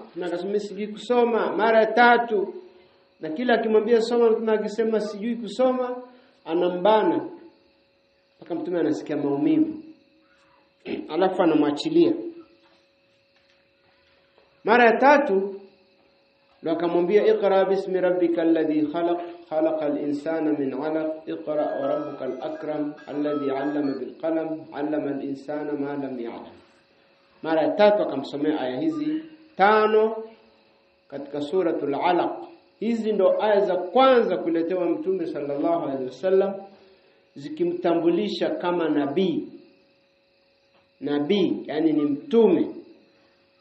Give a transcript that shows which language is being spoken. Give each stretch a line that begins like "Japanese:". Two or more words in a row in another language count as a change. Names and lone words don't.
Swahili: Na akasema siji kusoma mara ya tatu. Na kila akimwambia soma, mtume akisema sijui kusoma, anambana mpaka mtume anasikia maumivu, alafu anamwachilia. Mara ya tatu ndio akamwambia
Arabic: اقرأ باسم ربك الذي خلق الإنسان من علق، اقرأ وربك الأكرم الذي علم بالقلم علم الإنسان ما لم يعلم.
Swahili: Mara ya tatu akamsomea aya hizi 5 katika
Arabic: سورة العلق.
Swahili: Hizi ndo aya za kwanza kuletewa Mtume
Arabic: صلى الله عليه وسلم,
Swahili: zikimtambulisha kama nabii, yani ni mtume.